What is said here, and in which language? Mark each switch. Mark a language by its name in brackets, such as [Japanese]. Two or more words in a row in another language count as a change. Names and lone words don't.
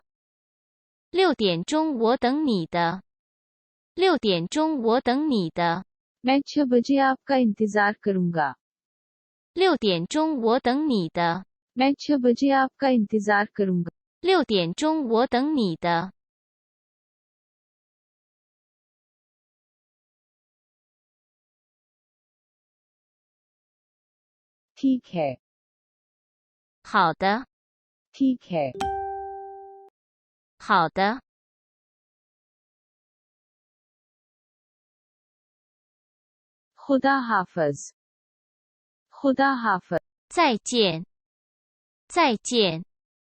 [Chinese] 6 点钟我等你的。6点钟我等你的。 [Hindi] मैं 6 बजे आपका इंतजार करूंगा. [Chinese] 6 点钟我等你的。 [Hindi] मैं 6 बजे आपका इंतजार करूंगा. [Chinese] 6 点钟我等你的。 [Hindi] ठीक है. [Chinese] 好的。 [Hindi] ठीक है. [Chinese] 好的。 [Hindi] खुदा हाफिज. खुदा हाफिज. [Chinese] 再见。再见。